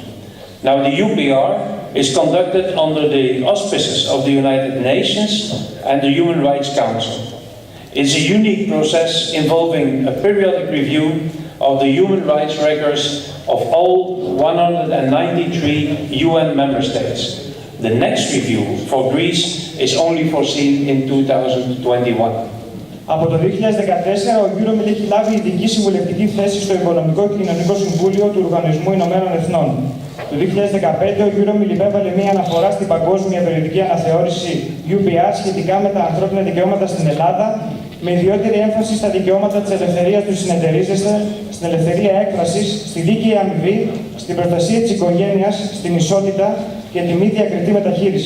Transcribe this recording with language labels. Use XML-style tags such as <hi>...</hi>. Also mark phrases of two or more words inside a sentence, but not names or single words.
<en>Now, the UPR is conducted under the auspices of the United Nations and the Human Rights Council. It's a unique process involving a periodic review of the human rights records of all 193 UN member states. The next review for Greece is only foreseen in 2021.</en> <el>Από το 2014, ο EUROMIL έχει λάβει ειδική συμβουλευτική θέση στο Οικονομικό και Κοινωνικό Συμβούλιο του Οργανισμού Ηνωμένων Εθνών. Το 2015, ο EUROMIL υπέβαλε μία αναφορά στην Παγκόσμια Περιοδική Αναθεώρηση UPR σχετικά με τα ανθρώπινα δικαιώματα στην Ελλάδα, με ιδιαίτερη έμφαση στα δικαιώματα της ελευθερίας του συνεταιρίζεστε, στην ελευθερία έκφρασης, στη δίκαιη αμοιβή, στην προστασία της οικογένειας, στην ισότητα και τη μη διακριτή μεταχείριση.</el>